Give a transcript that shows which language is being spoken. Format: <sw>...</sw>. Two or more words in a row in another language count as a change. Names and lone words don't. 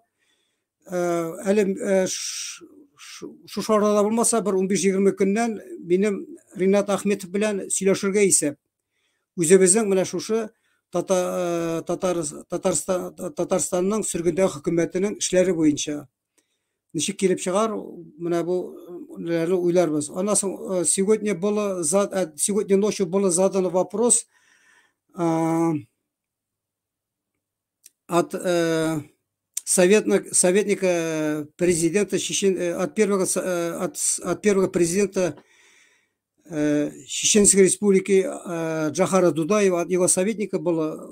<tt>Әле шушы арада булмаса, бер 15-20 көннән минем Ринат Ахметов белән сөйләшергә исәп. Үзебезнең менә шушы Татарстанның сөргендәге хөкүмәтенең эшләре буенча ничек килеп чыгар, менә бу уйларбыз.</tt> <ru>Аннан сегодня ночью был задан вопрос от советника президента от первого президента Чеченской республики Джахара Дудаева, от его советника было.</ru>